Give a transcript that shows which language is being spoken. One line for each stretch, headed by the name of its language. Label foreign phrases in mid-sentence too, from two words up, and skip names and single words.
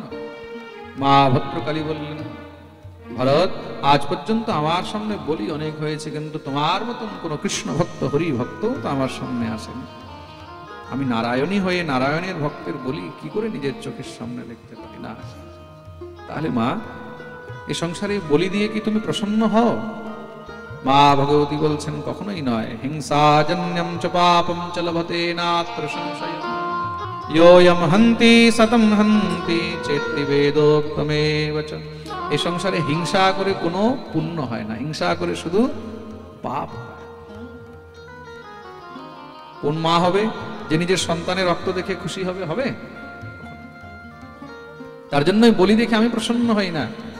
Bangla: মা ভদ্রকালী বললেন, ভরত, আজ পর্যন্ত আমার সামনে বলি অনেক হয়েছে, কিন্তু তোমার মতন কোন কৃষ্ণ ভক্ত হরি ভক্ত তো আমার সামনে আসেনি। আমি নারায়ণী হয়ে নারায়ণের ভক্তের বলি কি করে নিজের চোখের সামনে দেখতে পারি না? তাহলে মা, এই সংসারে বলি দিয়ে কি তুমি প্রসন্ন হও? মা ভগবতী বলছেন, কখনোই নয়।
Sanskrit: হিংসাজন্যম চ পাপম চ লভতে নাত্র সংশয়, योयम हन्ति सतम हन्ति चेत्ति वेदोक्तमेव च।
Bangla: এই সংসারে হিংসা করে কোনো পুণ্য হয় না, হিংসা করে শুধু পাপ হয়। কোন মা হবে যে নিজের সন্তানের রক্ত দেখে খুশি হবে? হবে? তার জন্যই বলি দেখে আমি প্রসন্ন হই না।